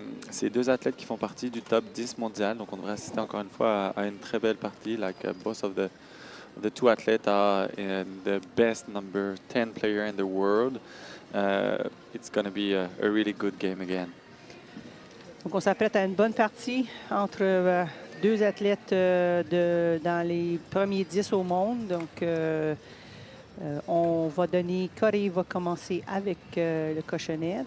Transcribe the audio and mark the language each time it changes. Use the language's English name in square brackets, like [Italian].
[French] C'est 2 athlètes qui font partie du top 10 mondial. Donc, on devrait assister encore une fois à une très belle partie. [English] Like both of the 2 athletes are in the best number 10 player in the world. It's going to be a really good game again. [French] Donc, on s'apprête à une bonne partie entre 2 athlètes dans les premiers 10 au monde. Donc, on va donner, Corée va commencer avec le cochonnet.